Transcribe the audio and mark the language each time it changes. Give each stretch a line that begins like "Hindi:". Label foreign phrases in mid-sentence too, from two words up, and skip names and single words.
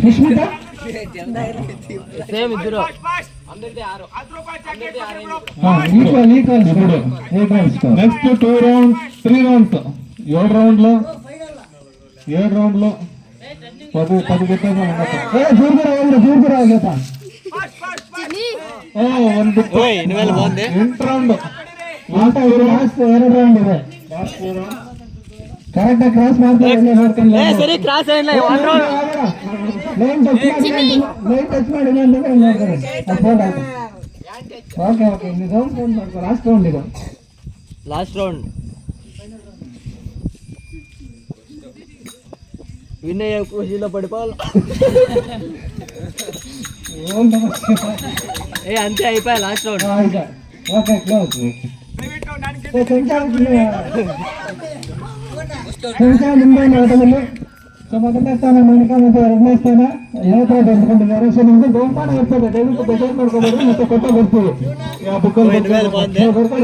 Telugu: సుష్మిత సేమ్ ఇద్దరు
English: next 2 rounds 3 rounds
Telugu: 7 రౌండ్లో 10 పెట్టాను.
Kannada: ಎಂಟು
English: round correct
Kannada: ಕ್ರಾಸ್ ಮಾಡ್ತಾರೆ. ಸರಿ ಕ್ರಾಸ್ ಏನಿಲ್ಲ
English: line touch
Kannada: ಮಾಡಿ
English: okay okay round
Kannada: ಮಾಡ್ಕೊ.
English: last round
Kannada: ಇದು.
English: last round win
Telugu: అయ్యే ఖుషీలో పడిపోవాలి. ఏ అంతే అయిపోయా
English: last round. okay close.
Kannada: ಮುಂಬೈ ಆಟದಲ್ಲಿ ಮೊದಲನೇ ಸ್ಥಾನ ಮಣಿಕಾ ಮತ್ತು 2ನೇ ಸ್ಥಾನ ನೇತ್ರ ತೆಗೆದುಕೊಂಡಿದ್ದಾರೆ. ಸೊ ನಿಮ್ಗೆ ಬಹುಮಾನ ಇರ್ತದೆ. ದಯವಿಟ್ಟು ಬೇಜಾರು ಮಾಡ್ಕೊಬೇಡ್ರಿ, ಮತ್ತೆ ಕೊಟ್ಟು ಬರ್ತೀವಿ.